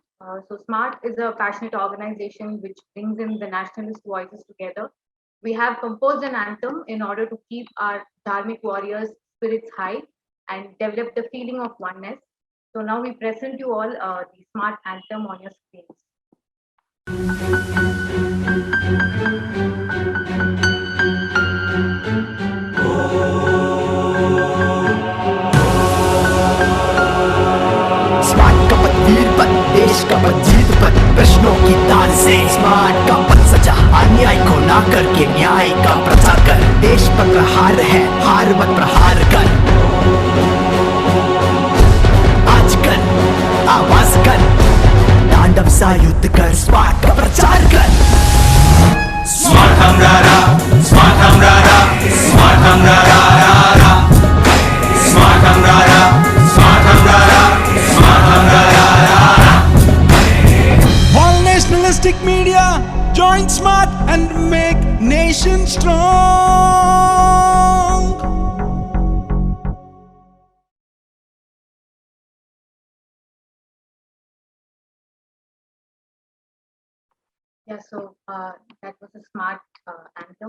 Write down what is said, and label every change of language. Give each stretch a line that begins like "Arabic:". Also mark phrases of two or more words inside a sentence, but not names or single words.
English: So SMaRT is a passionate organization which brings in the nationalist voices together. We have composed an anthem in order to keep our dharmic warriors' spirits high and develop the feeling of oneness. So now we present you all the SMaRT anthem on your screens.
Hindi: स्मार्ट का पद वीर पद देश का पद जीत पद प्रश्नों की तार से स्मार्ट का पद सजा अन्याय को ना करके न्याय का प्रचार कर देश पर प्रहार है हार मत प्रहार कर आज कर आवाज कर तांडव सा युद्ध कर, स्मार्ट का प्रचार कर। स्मार्ट हमरारा, स्मार्ट हमरारा, स्मार्ट हमरारा, स्मार्ट हमरारा, स्मार्ट हमरारा, स्मार्ट हमरारा।
English: All nationalistic media join SMaRT and make nation strong. Yeah, so that was a SMaRT anthem.